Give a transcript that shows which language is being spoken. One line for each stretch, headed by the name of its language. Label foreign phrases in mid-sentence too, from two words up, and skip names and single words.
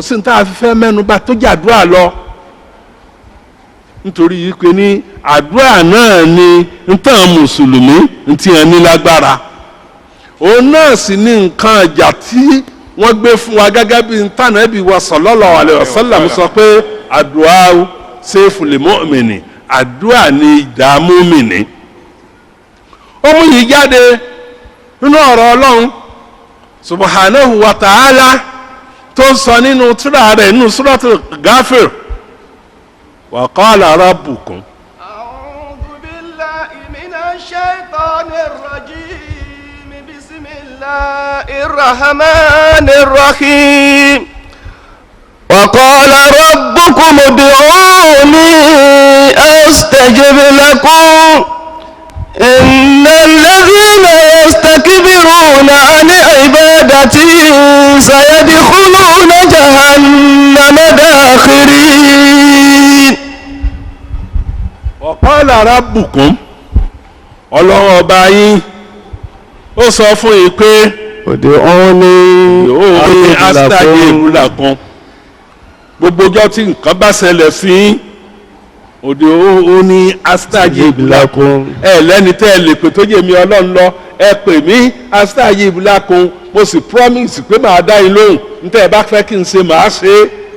Yoruba: sí ní tá a fi fẹ́ mẹ́nu bá tó jàdúrà lọ nítorí yìí pé ní àdúrà náà ni ntàn mùsùlùmí ntí yẹn ní lágbára òun náà sì ní nǹkan ọjà tí wọ́n gbé fún wa gẹ́gẹ́ bí ntànàbí wa
Arabic: صلى الله عليه وسلم
Yoruba: sọ pé àdúà
Arabic: سيف المؤمن
Yoruba: àdúà ní ìdá mùmínì. ó mú yìí jáde nínú ọ̀rọ̀ Ọlọ́run
Arabic: سبحانه وتعالى
Yoruba: tó ń sọ nínú tírà rẹ̀ nínú
Arabic: سورة غافر وقال ربكم. أعوذ بالله من الشيطان الرجيم بسم الله الرحمن الرحيم. وقال ربكم ادعوني أستجب لكم إن الذين يستكبرون عن عبادتي سيدخلون جهنم داخرين. وقال ربكم
Yoruba: Ọlọ́run ọba yín ó sọ fún yín pé
Arabic: ادعوني أستجب لكم
Yoruba: gbogbo ọjọ́ tí nǹkan bá ṣẹlẹ̀ sí
Arabic: ادعوني أستجب لكم
Yoruba: ẹ lẹ́ni tẹ́ ẹ lè pè tó jẹ́ mi Ọlọ́run lọ ẹ pè mí
Arabic: أستجب لكم
Yoruba: mo sì promise pé màá dá yín lóhùn níta ẹ bá fẹ́ kí n ṣe màá ṣe é.